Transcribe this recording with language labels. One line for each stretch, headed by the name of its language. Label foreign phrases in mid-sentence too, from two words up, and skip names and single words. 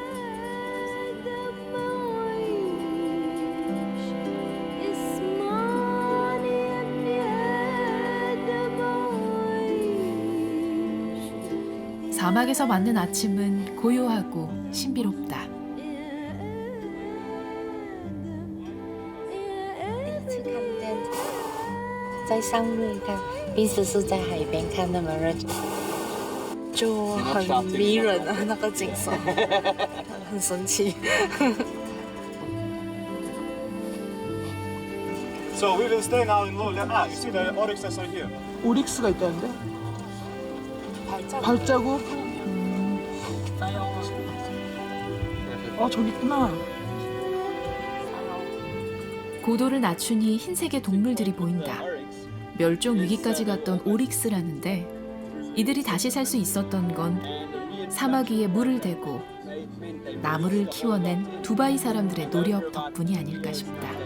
Korean: 사막에서 맞는 아침은 고요하고 신비롭다.
Chinese: 在上面看，平时是在海边看那么热，就很迷人啊，那个景色，很神奇。
English: So we will stay now in low level. You see the oryxes are here.
Korean: 오릭스가 있다는데? 발자국? 아, 저기 있구나. 고도를 낮추니 흰색의 동물들이 보인다. 멸종 위기까지 갔던 오릭스라는데 이들이 다시 살 수 있었던 건 사막 위에 물을 대고 나무를 키워낸 두바이 사람들의 노력 덕분이 아닐까 싶다.